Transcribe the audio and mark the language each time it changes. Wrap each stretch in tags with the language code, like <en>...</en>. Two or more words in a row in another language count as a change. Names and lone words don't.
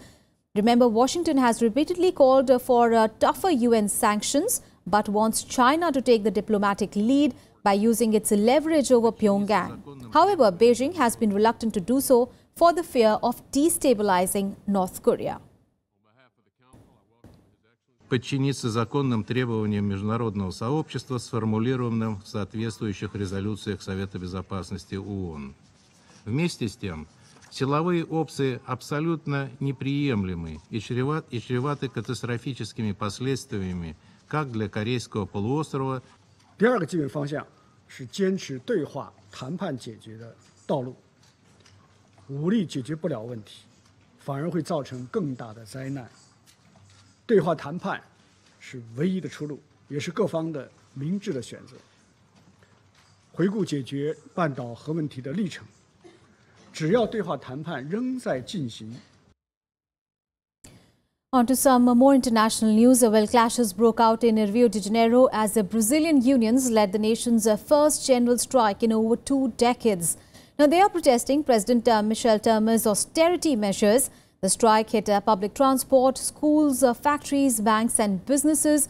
<en>Remember, Washington has repeatedly called for tougher UN sanctions, but wants China to take the diplomatic lead by using its leverage over Pyongyang. However, Beijing has been reluctant to do so for the fear of destabilizing North Korea.</en> <ru>Подчиниться законным требованиям международного сообщества, сформулированным в соответствующих резолюциях Совета Безопасности ООН. Вместе с тем, силовые опции абсолютно неприемлемы и чреваты катастрофическими последствиями как для Корейского полуострова.</ru> <zh>第二个基本方向是坚持对话谈判解决的道路。武力解决不了问题，反而会造成更大的灾难。对话谈判是唯一的出路，也是各方的明智的选择。回顾解决半岛核问题的历程，只要对话谈判仍在进行。</zh> <en>On to some more international news. Well, clashes broke out in Rio de Janeiro as the Brazilian unions led the nation's first general strike in over 2 decades. Now, they are protesting President Michel Temer's austerity measures. The strike hit public transport, schools, factories, banks and businesses.</en>